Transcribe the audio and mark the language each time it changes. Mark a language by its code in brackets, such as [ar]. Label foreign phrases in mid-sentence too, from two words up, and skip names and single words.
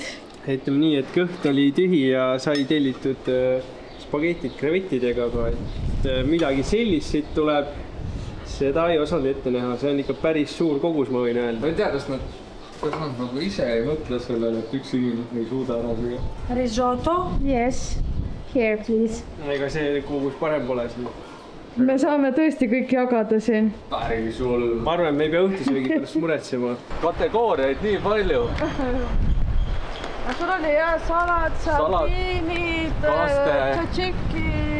[et] Ütleme nii, et kõht oli tühi ja sai tellitud spagetid krevettidega, aga et midagi sellist siit tuleb, seda ei osanud ette näha. See on ikka päris suur kogus, ma võin öelda. Ma ei tea, kas nad nagu ise ei mõtle sellele, et üks inimene ei suuda ära süüa. [en] Risotto? Yes. Here, please. [et] Ega see kogus parem pole siin. Me saame tõesti kõik jagada siin. Päris hull. Ma arvan, me ei pea õhtusöögi pärast muretsema. Kategooriaid nii palju. Sul oli hea salat, sardiinid, tšatšiki.